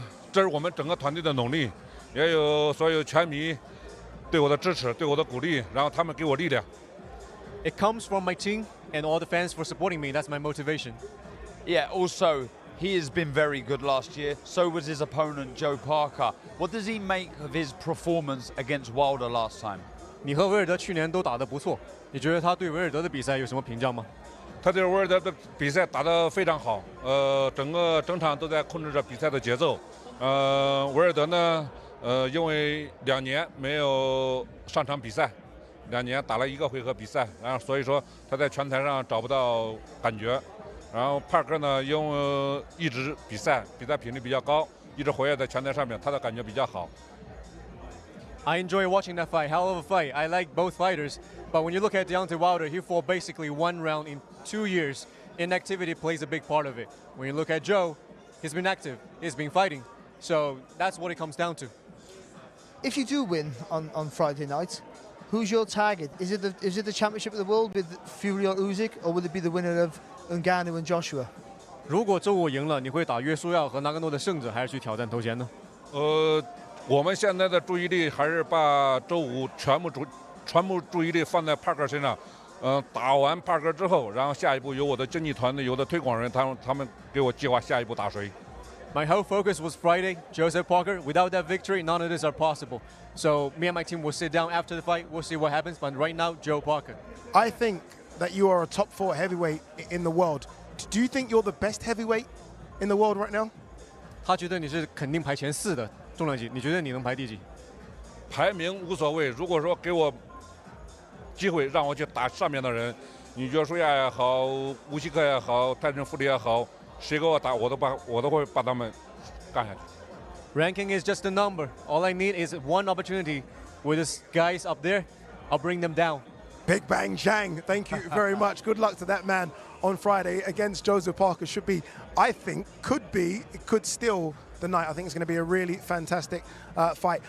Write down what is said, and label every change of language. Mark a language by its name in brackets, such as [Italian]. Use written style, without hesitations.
[Chinese] 这是我们整个团队的努力，也有所有拳迷对我的支持，对我的鼓励，然后他们给我力量。 [English] It comes from my team and all the fans for supporting me. That's my motivation. Yeah, also, he has been very good last year. So was his opponent, Joe Parker. What does he make of his performance against Wilder last time? [Chinese] 你和维尔德去年都打得不错，你觉得他对维尔德的比赛有什么评价吗？他对维尔德的比赛打得非常好，整场都在控制着比赛的节奏。维尔德呢，因为2年没有上场比赛，2年打了1个回合比赛，然后所以说他在拳台上找不到感觉。然后帕克呢，因为一直比赛频率比较高，一直活跃在拳台上面，他的感觉比较好。 [English] I enjoy watching that fight. Hell of a fight. I like both fighters. But when you look at Deontay Wilder, he fought basically 1 round in 2 years. Inactivity plays a big part of it. When you look at Joe, he's been active. He's been fighting. So that's what it comes down to. If you do win on Friday night, who's your target? Is it the championship of the world with Fury or Usyk, or would it be the winner of Ngannou and Joshua? [Chinese] 如果周五赢了，你会打约书亚和纳甘诺的胜者，还是去挑战头衔呢？我们现在的注意力还是把周五全部注意力放在帕克身上。打完帕克之后，然后下一步由我的经纪团队、有的推广人，他们给我计划下一步打谁。 [English] My whole focus was Friday, Joseph Parker. Without that victory, none of this are possible. So me and my team will sit down after the fight. We'll see what happens. But right now, Joe Parker. I think that you are a top 4 heavyweight in the world. Do you think you're the best heavyweight in the world right now? [Chinese] 他觉得你是肯定排前4的重量级，你觉得你能排第几？排名无所谓，如果说给我机会让我去打上面的人，你约书亚也好，乌西克也好，泰森·富利也好，谁给我打，我都会把他们干下去。 [English] Ranking is just a number. All I need is one opportunity. With these guys up there, I'll bring them down. Big Bang Zhang, thank you very much. Good luck to that man on Friday against Joseph Parker. Should be, I think, it could steal the night. I think it's going to be a really fantastic fight.